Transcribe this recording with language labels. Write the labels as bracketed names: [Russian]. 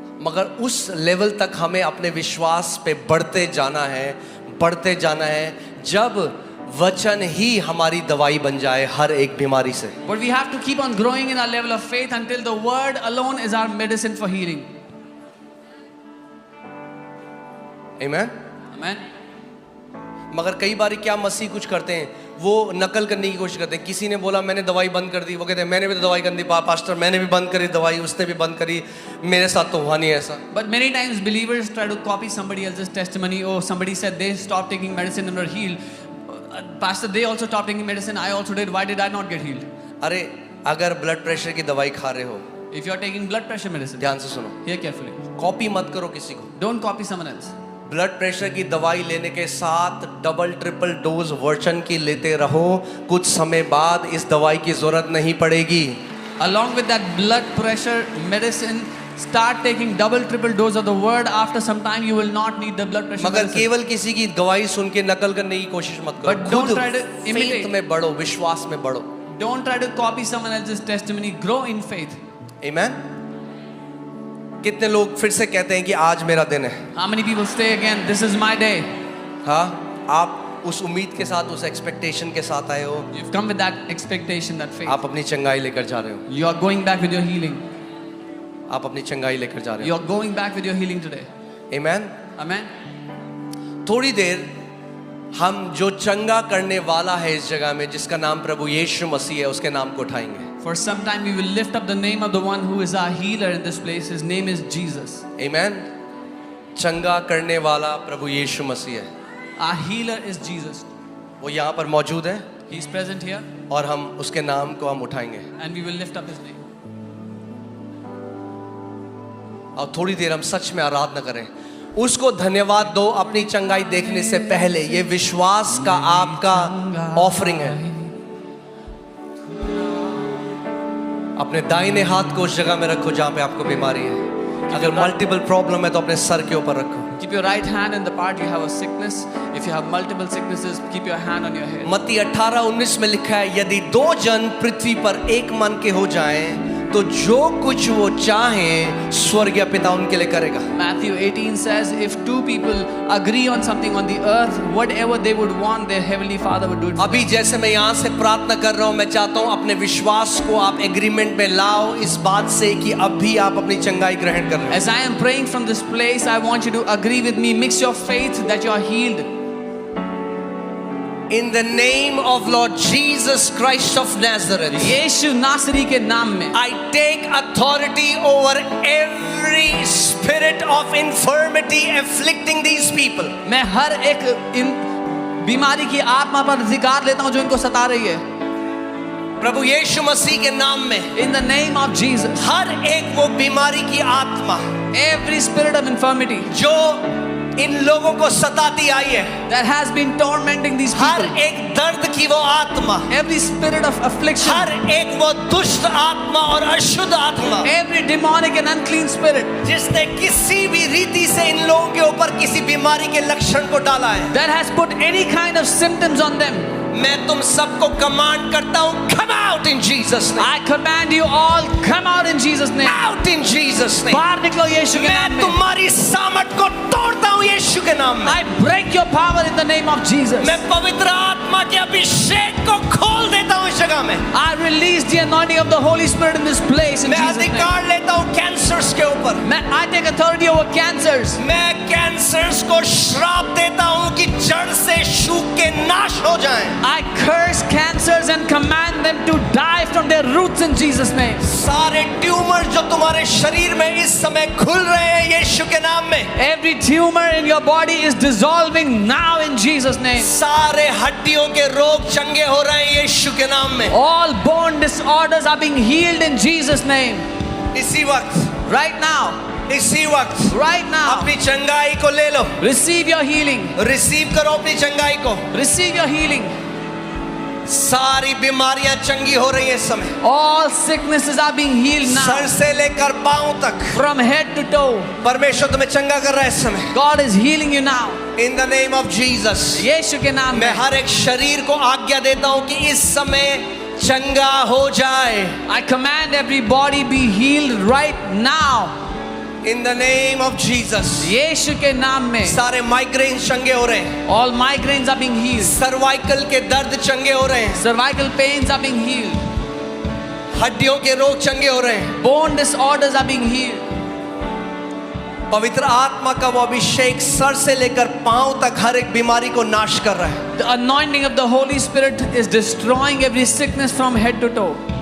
[Hindi] मगर उस लेवल तक हमें अपने विश्वास पे बढ़ते जाना है, बढ़ते जाना है, जब वचन ही हमारी दवाई बन जाए हर एक बीमारी से। [English] But we have to keep on growing in our level of faith until the word alone is our medicine for healing. [Hindi] Amen. [English] Amen. [Hindi] मगर कई बार क्या मसीह कुछ करते हैं, वो नकल करने की कोशिश करते हैं। किसी ने बोला मैंने दवाई बंद कर दी, वो कहते हैं मैंने भी तो दवाई कर दी पास्टर, मैंने भी बंद करी दवाई, उसने भी बंद करी, मेरे साथ तो हुआ नहीं ऐसा। [English] But many times believers try to copy somebody else's testimony. Oh, somebody said they stopped taking medicine and were healed. Pastor, they also stopped taking medicine. I also did. Why did I not get healed? [Hindi] अरे अगर blood pressure की दवाई खा रहे हो, [English] If you are taking blood pressure medicine, [Hindi] ध्यान से सुनो, [English] hear carefully. [Hindi] कॉपी मत करो किसी को। [English] Don't copy someone else. [Hindi] Blood pressure की दवाई लेने के साथ डबल ट्रिपल डोज वचन की लेते रहो, कुछ समय बाद इस दवाई की जरूरत नहीं पड़ेगी। [English] Along with that blood pressure medicine, start taking double, triple dose of the word. After some time, you will not need the blood pressure [Hindi] मगर [English] medicine. [Hindi] केवल किसी की गवाही सुन के नकल करने की कोशिश मत करो। [English] But don't try to [Hindi] खुद [English] imitate. [Hindi] faith में बढ़ो, विश्वास में बढ़ो। [English] Don't try to copy someone else's testimony. Grow in faith. [Hindi] आमेन। कितने लोग फिर से कहते हैं कि आज मेरा दिन है। [English] How many people say again, this is my day? [Hindi] हाँ, आप उस उम्मीद के साथ, उस एक्सपेक्टेशन के साथ आए हो, [English] You've come with that expectation, that faith. [Hindi] आप अपनी चंगाई लेकर जा रहे हो, [English] You are going back with your healing. [Hindi] आप अपनी चंगाई लेकर जा रहे [English] You [Hindi] हो। [English] are going back with your healing today. [Hindi] Amen. [English] Amen. [Hindi] थोड़ी देर हम जो चंगा करने वाला है इस जगह में, जिसका नाम प्रभु यीशु मसीह है, उसके नाम को उठाएंगे। [English] For some time we will lift up the name of the one who is our healer in this place. His name is Jesus. [Hindi] आमेन। चंगा करने वाला प्रभु यीशु मसीह है, [English] Our healer is Jesus. [Hindi] वो यहाँ पर मौजूद है [English] He is present here [Hindi] और हम उसके नाम को हम उठाएंगे। [English] and we will lift up his name. [Hindi] और थोड़ी देर हम सच में आराधना करें, उसको धन्यवाद दो अपनी चंगाई देखने से पहले। ये विश्वास का आपका ऑफरिंग है। अपने दाहिने हाथ को उस जगह में रखो जहां पे आपको बीमारी है। अगर मल्टीपल प्रॉब्लम है तो अपने सर के ऊपर रखो। [English] Keep your right hand in the part you have a sickness. If you have multiple sicknesses, keep your hand on your head. [Hindi] मत्ती 18:19 में लिखा है, यदि 2 जन पृथ्वी पर एक मन के हो जाएं तो जो कुछ वो चाहें स्वर्गीय पिता उनके लिए करेगा। [English] Matthew 18 says, if 2 people agree on something on the earth, whatever they would want, their heavenly Father would do it. [Hindi] अभी जैसे मैं यहाँ से प्रार्थना कर रहा हूँ, मैं चाहता हूँ अपने विश्वास को आप एग्रीमेंट में लाओ इस बात से कि अभी आप अपनी चंगाई ग्रहण कर रहे हैं। [English] As I am praying from this place, I want you to agree with me. Mix your faith that you are healed. In the name of Lord Jesus Christ of Nazareth, [Hindi] यीशु नासरी के नाम में [English] I take authority over every spirit of infirmity afflicting these people. [Hindi] मैं हर एक इन बीमारी की आत्मा पर अधिकार लेता हूँ जो इनको सता रही है। प्रभु यीशु मसीह के नाम में [English] In the name of Jesus, [Hindi] हर एक वो बीमारी की आत्मा [English] every spirit of infirmity [Hindi] जो इन लोगों को सताती आई है, [English] that has been tormenting these [Hindi] हर [English] people, [Hindi] एक दर्द की वो आत्मा, [English] every spirit of affliction, [Hindi] हर एक वो दुष्ट आत्मा और अशुद्ध आत्मा [English] every demonic and unclean spirit [Hindi] जिसने किसी भी रीति से इन लोगों के ऊपर किसी बीमारी के लक्षण को डाला है, [English] that has put any kind of symptoms on them, [Hindi] मैं तुम सबको कमांड करता हूँ, [English] come out in Jesus name, I command you all, come out in Jesus name. out in Jesus name। [Hindi] बाहर निकलो यीशु के नाम मैं में। तुम्हारी सामर्थ को तोड़ता हूँ यीशु के नाम में। [English] I break your power in the name of Jesus. [Hindi] मैं पवित्र आत्मा के अभिषेक को खोल देता हूँ इस जगह में। [English] I release the anointing of the Holy Spirit in this place in [Hindi] मैं [English] Jesus' name. [Hindi] अधिकार लेता हूँ कैंसर्स के ऊपर। [English] I take authority over cancers. [Hindi] मैं कैंसर्स को श्राप देता हूँ कि जड़ से सूख के नाश हो जाएं। [English] I curse cancers and command them to die from their roots in Jesus' name. [Hindi] सारे ट्यूमर जो तुम्हारे शरीर में इस समय खुल रहे हैं यीशु के नाम में, [English] Every tumor in your body is dissolving now in Jesus' name. [Hindi] सारे हड्डियों के रोग चंगे हो रहे हैं यीशु के नाम में। [English] All bone disorders are being healed in Jesus' name. [Hindi] इसी वक्त, [English] Right now. [Hindi] इसी वक्त [English] Right now. [Hindi] अपनी चंगाई को ले लो, [English] Receive your healing. [Hindi] रिसीव करो अपनी चंगाई को। [English] Receive your healing. [Hindi] सारी बीमारियां चंगी हो रही हैं इस समय, [English] All sicknesses are being healed [Hindi] sir [English] now. [Hindi] से लेकर पांव तक [English] From head to toe. [Hindi] परमेश्वर तुम्हें चंगा कर रहा है इस समय। [English] God is healing you now. In the name of Jesus, [Hindi] यीशु के नाम मैं में हर एक शरीर को आज्ञा देता हूं कि इस समय चंगा हो जाए। [English] I command every body be healed right now. In the name of Jesus, [Hindi] यीशु के नाम में सारे माइग्रेन चंगे हो रहे हैं, [English] all migraines are being healed. [Hindi] Cervical के दर्द चंगे हो रहे हैं, [English] Cervical pains are being healed. [Hindi] हड्डियों के रोग चंगे हो रहे हैं। [English] Bone disorders are being healed. [Hindi] पवित्र आत्मा का वो अभिषेक सर से लेकर पांव तक हर एक बीमारी को नाश कर रहा है। [English] The anointing of the Holy Spirit is destroying every sickness from head to toe.